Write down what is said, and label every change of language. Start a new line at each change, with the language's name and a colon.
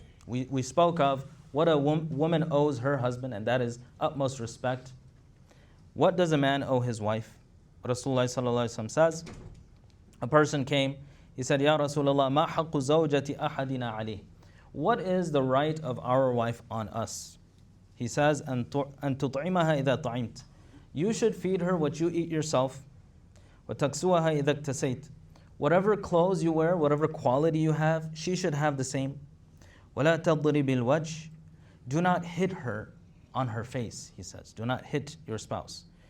English: We spoke of what a woman owes her husband, and that is utmost respect. What does a man owe his wife? Rasulullah sallallahu alaihi wasallam says, a person came, he said, Ya Rasulullah,
Arabic: ma haqqu zawjati ahadina alayh.
English: What is the right of our wife on us? He says,
Arabic: أن تطعمها إذا طعمت.
English: You should feed her what you eat yourself.
Arabic: وتكسوها إذا اكتسيت.
English: Whatever clothes you wear, whatever quality you have, she should have the same.
Arabic: ولا تضرب الوجه.
English: Do not hit her on her face, he says. Do not hit your spouse.